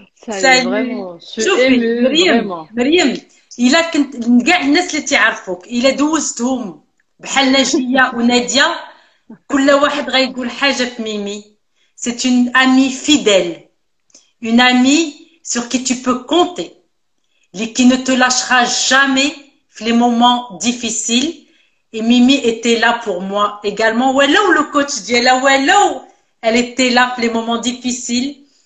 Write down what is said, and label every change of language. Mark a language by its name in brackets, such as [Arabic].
[French] salut vraiment, je suis émue, vraiment. [Arabic] مريم, إلا كنت كاع الناس اللي تعرفوك إلا دوزتهم بحال نجية ونادية كل واحد غيقول حاجة في ميمي. [French] C'est une amie fidèle, une amie sur qui tu peux compter, qui ne te lâchera jamais les moments difficiles. Et Mimi était là pour moi également. Wallo, le coach dit là, wallo, elle était là pour les moments difficiles.